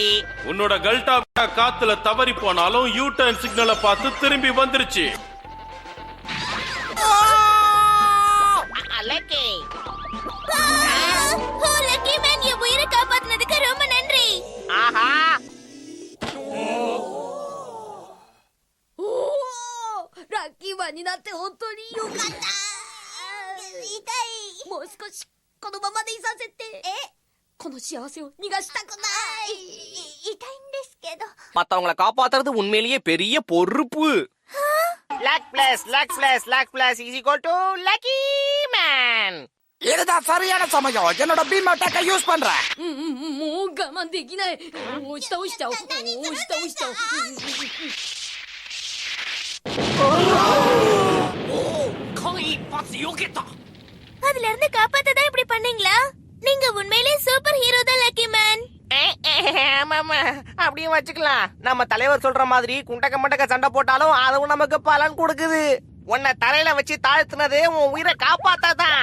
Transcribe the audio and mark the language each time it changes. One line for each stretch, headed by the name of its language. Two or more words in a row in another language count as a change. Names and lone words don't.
Tamil: உன்னோட கல்டா காத்துல தவறி போனாலும்
English: U turn
Tamil: சிக்னலை பார்த்து திரும்பி வந்துருச்சு. லக்கி. லக்கி மேன், என் உயிரை காப்பாத்தினதுக்கு ரொம்ப நன்றி. ஆஹா.
Japanese: ラッキーマンになって本当によかった。痛い。もう少しこのままでいさせて。この幸せを逃がしたくない。痛いんですけど。
Tamil: மத்தவங்கள காப்பாத்துறது உண்மையிலேயே பெரிய பொறுப்பு.
English: luck plus luck plus luck plus is equal to Lucky Man.
Tamil: இதுதான் சரியான சமயம். என்னோட
English: beam attack
Tamil: யூஸ் பண்றேன்.
Japanese: もう我慢できない。押した押した押した押した。間一髪避けた。
Tamil: அதுல இருந்து காப்பாத்ததான் இப்படி பண்ணீங்களா? நீங்க உண்மையிலே
English: super hero
Tamil: தான் லக்கி மேன். ஆமாமா, அப்படியே வச்சுக்கலாம். நம்ம தலைவர் சொல்ற மாதிரி குண்டக்க மண்டக்க சண்டை போட்டாலும் அதுவும் நமக்கு பலன் கொடுக்குது. உன்னை தரையில வச்சு தாழ்த்துனது உன் உயிரை காப்பாத்தாதான்.